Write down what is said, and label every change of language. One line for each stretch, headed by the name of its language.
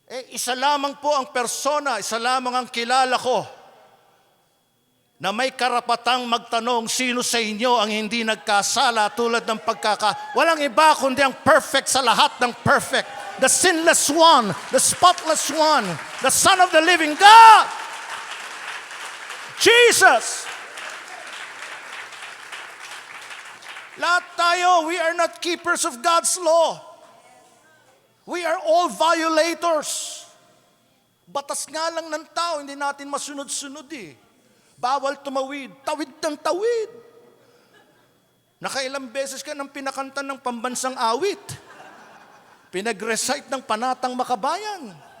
Filipino: Isa lamang po ang persona, isa lamang ang kilala ko na may karapatang magtanong, sino sa inyo ang hindi nagkasala tulad ng walang iba kundi ang perfect sa lahat ng perfect.
English: The sinless one, the spotless one, the Son of the living God. Jesus.
Filipino: Lahat tayo,
English: we are not keepers of God's law. We are all violators.
Filipino: Batas nga lang ng tao, hindi natin masunod-sunod eh. Bawal tumawid, tawid ng tawid. Nakailang beses ka nang pinakanta ng pambansang awit. Pinag-recite ng panatang makabayan.